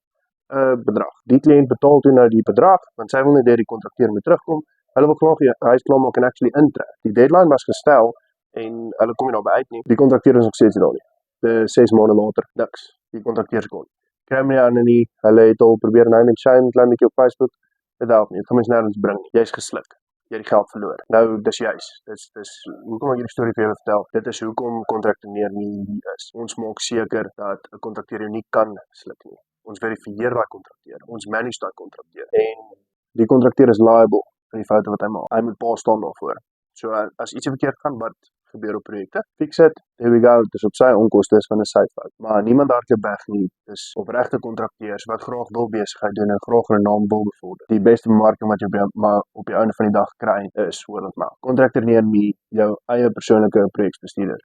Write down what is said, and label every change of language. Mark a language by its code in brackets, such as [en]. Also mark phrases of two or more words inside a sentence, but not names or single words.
[af] Bedrag. Die kliënt betaal toe nou die bedrag, want sy wil net die kontrakteur moet terugkom, hulle wil graag die huis klaarmaak en actually intrek. Die deadline was gestel, en hulle kom nie daarby uit nie. Die kontrakteur is nog steeds nie daar nie. 6 maande later, niks. Die kontrakteur se kon. Kry my aan nie, hulle het al probeer [en] name and shame, [af] klein bietjie op Facebook, dit help nie, dit gaan mens nergens bring nie. Jy's gesluk. Jy het die geld verloor. Nou, dis juis. Dis hoekom ek hierdie storie vir julle vertel. Dit is hoekom Contractor Near Me hier is. Ons maak seker dat 'n kontrakteur jou nie kan sluk nie. Ons verifieer daai kontrakteur. Ons manage daai kontrakteur. En die kontrakteur is liable vir die foute wat hy maak. Hy moet pa staan daarvoor. So as ietsie verkeerd gaan, wat gebeur op projekte? [en] Fix it. There we go. [af] Dis op sy onkoste is van 'n sy fout. Maar niemand hardloop weg nie. Dis opregte kontrakteurs wat graag wil besigheid doen en graag hulle naam wil bevorder. Die beste bemarking wat jy op die einde van die dag kry is [en] word of mouth. [af] Contractor Near Me, jou eie persoonlike projekbestuurder.